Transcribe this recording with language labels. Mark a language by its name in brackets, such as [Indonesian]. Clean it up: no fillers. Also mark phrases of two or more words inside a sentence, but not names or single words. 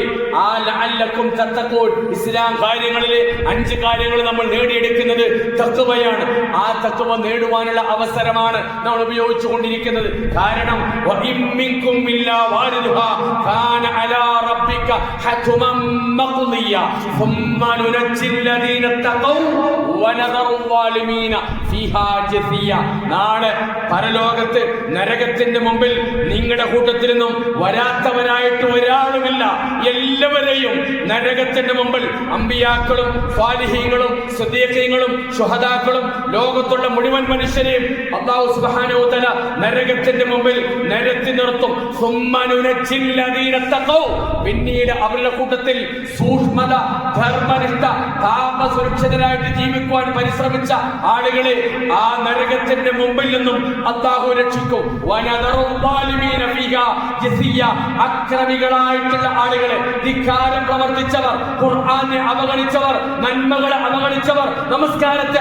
[Malayalam] ആ [Arabic] لعلكم تتقون, [Malayalam] ഇസ്ലാം കാര്യങ്ങളിലെ 5 കാര്യങ്ങൾ നമ്മൾ നേടിയെടുക്കുന്നത് തഖ്വയാണ്. ആ തഖ്വ നേടുവാനുള്ള അവസരമാണ് നമ്മൾ ഉപയോഗിച്ചുകൊണ്ടിരിക്കുന്നത്. [Arabic] കാരണം وإن منكم إلا واردها كان على ربك حتما مقضيا ثم ننجي الذين اتقوا ونذر الظالمين فيها جثيا. [Malayalam] നാളെ പരലോകത്ത് നരകത്തിന്റെ മുമ്പിൽ നിങ്ങളുടെ കൂട്ടത്തിൽ നിന്നും വരാത്തവനായിട്ട് ഒരാളുമില്ല. എല്ലാവരെയും നരകത്തിന്റെ മുമ്പിൽ അമ്പിയാക്കളും സ്വാലിഹീങ്ങളും സിദ്ദീഖീങ്ങളും ശുഹദാക്കളും ലോകത്തുള്ള മുഴുവൻ മനുഷ്യരെയും [Arabic] الله سبحانه وتعالى [Malayalam] നരകത്തിന്റെ മുമ്പിൽ നിരത്തി നിർത്തും. [Arabic] ثم ننجي الذين اتقوا, [Malayalam] പിന്നീട് അവരുടെ കൂട്ടത്തിൽ സൂക്ഷ്മത, ധർമ്മനിഷ്ഠ, താപസുരക്ഷിതരായിട്ട് ജീവിക്കുവാൻ പരിശ്രമിച്ച ആളുകളെ ആ നരകത്തിന്റെ മുമ്പിൽ നിന്നും അല്ലാഹു രക്ഷിക്കും. അക്രമികളായിട്ടുള്ള ആളുകളെ, ധിക്കാരം പ്രവർത്തിച്ചവർ, ഖുർആനെ അവഗണിച്ചവർ, നന്മകളെ അവഗണിച്ചവർ, നമസ്കാരത്തെ